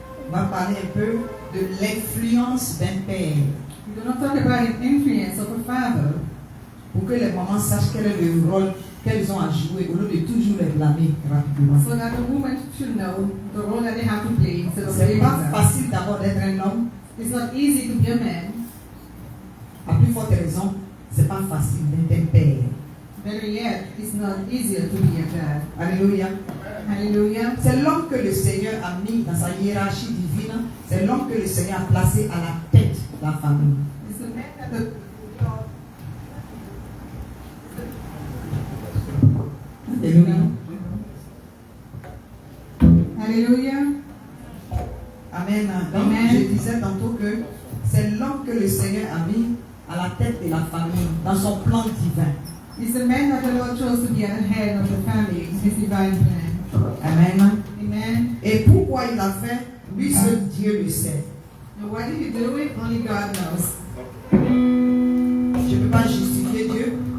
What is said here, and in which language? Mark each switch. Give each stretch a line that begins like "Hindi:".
French: On va parler un peu de l'influence d'un père.
English: We're going to talk about the influence of a father.
French: Pour que les mamans sachent quel est le rôle qu'elles ont à jouer au lieu de toujours les blâmer rapidement.
English: So that the woman should know the role that they have to play instead of
French: C'est
English: blaming
French: pas
English: them.
French: facile d'abord d'être un homme.
English: It's not easy to be a man.
French: À plus forte raison, c'est pas facile d'être un père.
English: Better yet, it's not easier to be a dad.
French: Alléluia.
English: Hallelujah.
French: C'est l'homme que le Seigneur a mis dans sa hiérarchie divine. C'est l'homme que le Seigneur a placé à la tête de la famille.
English: It's the man that the
French: Alléluia.
English: Hallelujah.
French: Amen. Donc,
English: Amen.
French: je disais tantôt que c'est l'homme que le Seigneur a mis à la tête de la famille dans son plan divin.
English: It's the man that the Lord chose to be at the head of the family in His divine plan.
French: Amen.
English: Amen.
French: Et pourquoi il l'a fait, lui seul Dieu le sait.
English: And why did He do it? Only God knows.
French: Je ne peux pas justifier Dieu.